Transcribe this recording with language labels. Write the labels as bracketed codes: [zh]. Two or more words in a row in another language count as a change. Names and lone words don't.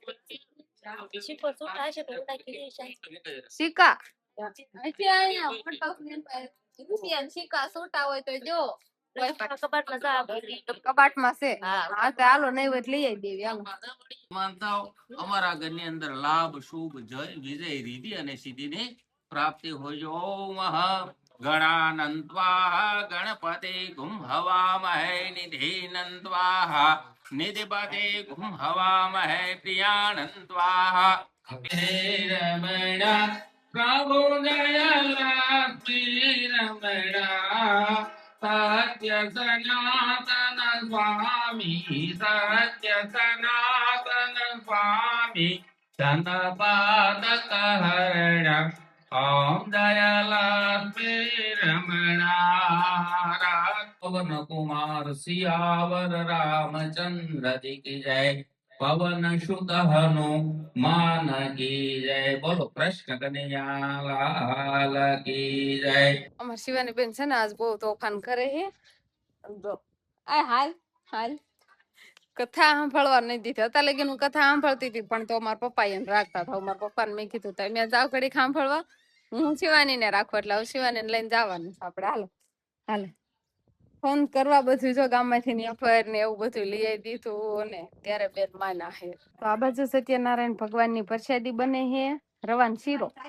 [gu] સિક્કા સિક્કા છૂટા હોય તો જો કબાટમાં છે હા તો હાલો નહીં હોય લઈ આવી દેવી હાલો. માનતાઓ અમારા ઘરની અંદર લાભ શુભ જય વિજય રીતિ અને સિદ્ધિની પ્રાપ્તિ હોય. [sa] ઓમ गणानन्त्वा गणपते गुं हवामहे निधीनन्त्वाः निधिपते गुं हवामहे प्रियानन्त्वाः [hi] रमण प्रभु जय रमण सत्य सनातन स्वामी सत्य सनातन स्वामी चंद्रपादक हरण ओम दयालक्ष्मी रमणा पवन कुमार सियावर रामचंद्र जी की जय पवन सुत हनुमान की जय बोलो कृष्ण कन्हैया लाल की जय [gu] અમાર શિવાની બેન છે ને આજ બહુ તોફાન કરે છે જો આ હાલ હાલ કથા સાંભળવા નહીં દીધી અત્યારે લગીન હું કથા સાંભળતી હતી પણ તો મારા પપ્પા એને રાખતા હતા મારા પપ્પાને મેં કીધું તમે જાવ ઘડી સાંભળવા હું શિવાની ને રાખું એટલે હવે શિવાની લઈને જવાનું આપડે હાલો હાલે ફોન કરવા બધું જો ગામમાંથી ને અફર ને એવું બધું લઈ આવી દીધું ને ત્યારે બેન માના હે તો આ બાજુ સત્યનારાયણ ભગવાન ની પ્રસાદી બને હે રવાન શીરો